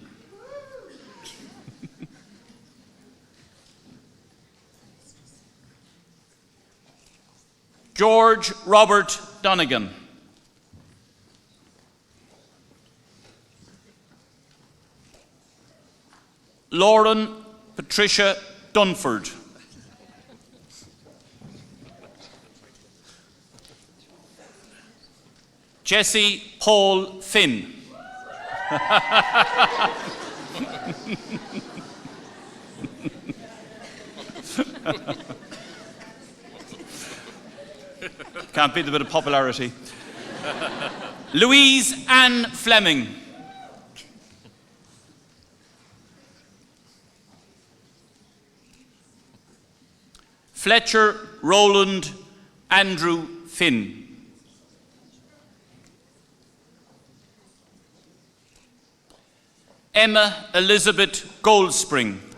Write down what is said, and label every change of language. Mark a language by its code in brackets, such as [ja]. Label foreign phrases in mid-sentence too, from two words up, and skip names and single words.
[en] George Robert Donegan. Lauren Patricia Dunford. Jesse Paul Finn. Can't beat a bit of popularity. Louise Ann Fleming. Fletcher Roland Andrew Finn. Emma Elizabeth Goldspring.